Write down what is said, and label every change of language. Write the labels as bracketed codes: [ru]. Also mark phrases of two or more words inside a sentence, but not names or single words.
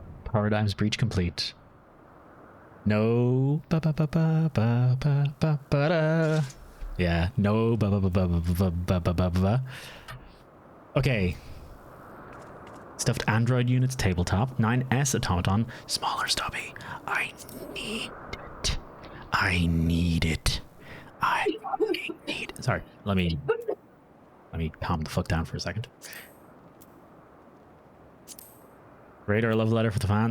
[en] Paradigm's breach complete. No. Ba ba ba ba ba ba ba ba da. Yeah. No. Ba ba ba ba ba ba ba ba ba. Okay. Stuffed android units tabletop. 9S automaton. Smaller stubby. I need it. I need it. I need it. Sorry. Let me calm the fuck down for a second. Radar love letter for the fan.